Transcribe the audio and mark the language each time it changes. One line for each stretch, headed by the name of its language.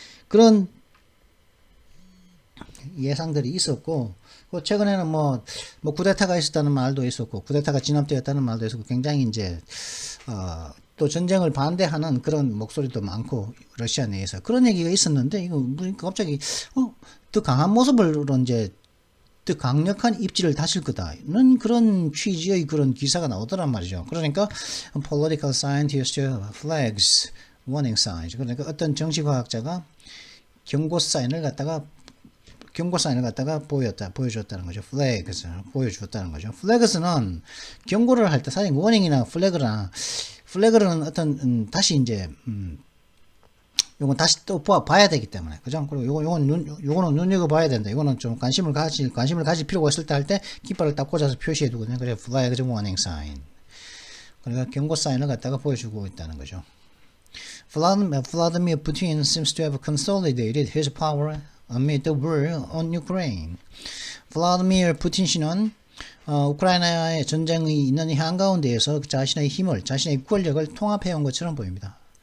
Korean: 그런 예상들이 있었고 최근에는 뭐 쿠데타가 있었다는 말도 있었고 쿠데타가 진압되었다는 말도 있었고 굉장히 이제 또 전쟁을 반대하는 그런 목소리도 많고 러시아 내에서 그런 얘기가 있었는데 이거 갑자기 더 강한 모습으로 이제 더 강력한 입지를 다질 거다는 그런 취지의 그런 기사가 나오더란 말이죠. 그러니까
English: political scientist flags warning signs.
Korean: 그러니까 어떤 정치과학자가 경고 사인을 갖다가 보여줬다는 거죠. flags 보여줬다는 거죠. flags는 경고를 할 때 사실 warning이나 flag는 어떤 다시 이제 요건 다시 또 봐야 되기 때문에 그죠? 그리고 요거는 눈여겨봐야 된다. 이거는 좀 관심을 가질 필요가 있을 때 할 때 깃발을 딱 꽂아서 표시해 두거든요. 그래서 flag warning sign. 그러니까 경고 사인을 갖다가 보여주고 있다는 거죠.
English: Vladimir Putin seems to have consolidated his power amid the war on Ukraine.
Korean: 블라디미르 푸틴 씨는 우크라이나의 전쟁이 있는 한가운데에서 자신의 힘을, 자신의 권력을 통합해 온 것처럼 보입니다.